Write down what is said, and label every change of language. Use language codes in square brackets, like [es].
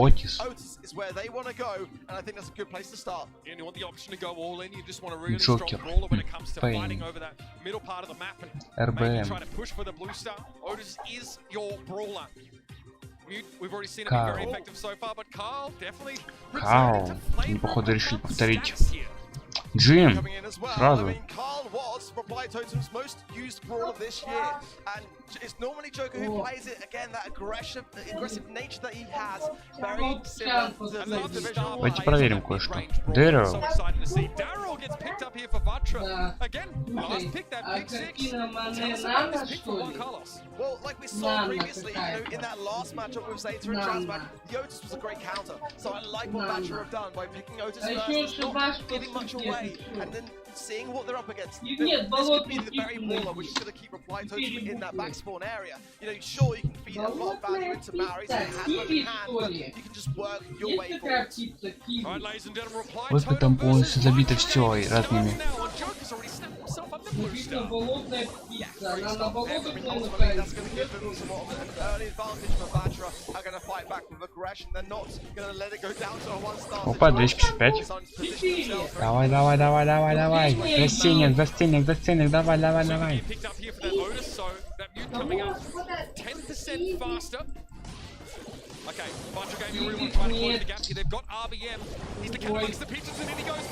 [en] Otis is where they want to go, and I think that's a good place to start. And you want the option to go all in, you just want a really strong brawler when it comes to fighting over that middle part of the map and maybe try to push for the blue star. Otis is your brawler. We've already seen him be very effective so far, but Carl definitely [ru] Carl, они походу решили повторить. Джим, сразу. [en] Carl was Reply Totem's most used brawler this year, and it's normally Joker who plays it. Again, that aggressive nature that he has, very similar to the division. [ru] Давайте проверим кое-что. Дарроу. [en] Darrow gets picked up here for Vatra. Again, last pick, that pick 6. Tell us about this pick for Juan Carlos. Well, like we saw previously, you know, in that last matchup with Zeta and Transmatch, the Otis was a great counter. So I like what Vatra have done by picking Otis first, not giving much away, and then seeing what they're up against. This could be the very brawler which is going to keep Reply Totem in that back spawn area. You know, sure, you can feed a lot of value into Maori, so it has what it can, but you can just work your way forward. Alright, ladies and gentlemen, Reply [ru] Вот бы там полностью забито все разными. [en] Joker's already snapped himself up the blue star. Ultimately, that's going to give them somewhat of an early advantage for Vatra. Are going to fight back with aggression. They're not going to let it go down to a one-star. [ru] Опа, 255. Давай, давай, давай, давай, давай. Застенек, застенек, застенек, давай, давай, давай. [en] Picked up here for that Otis, so that mute coming up 10% faster. Okay, Vatra Gaming really want to try to close the gap here. They've got RBM. He's the cat amongst the pitches, and in he goes.